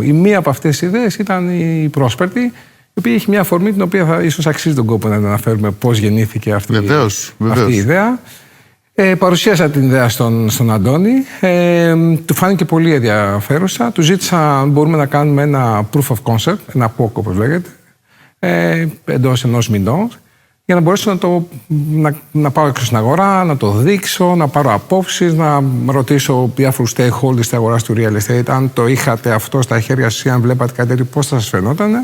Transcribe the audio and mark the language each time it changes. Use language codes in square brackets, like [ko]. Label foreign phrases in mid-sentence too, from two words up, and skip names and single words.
[el] Η μία από αυτές τις ιδέες ήταν η Prosperity, η οποία έχει μια αφορμή την οποία ίσως αξίζει τον κόπο να αναφέρουμε πώς γεννήθηκε αυτή η ιδέα. Παρουσίασα την ιδέα στον Αντώνη, του φάνηκε πολύ ενδιαφέρουσα, του ζήτησα αν μπορούμε να κάνουμε ένα [en] proof of concept, [el] ένα POC όπως λέγεται, εντός 1 μηνός, για να μπορέσω να πάω έξω στην αγορά, να το δείξω, να πάρω απόψεις, να ρωτήσω διάφορους stakeholders της αγοράς του [en] real estate, [el] αν το είχατε αυτό στα χέρια σας ή αν βλέπατε κάτι τέτοιο, πώς θα σας φαινόταν.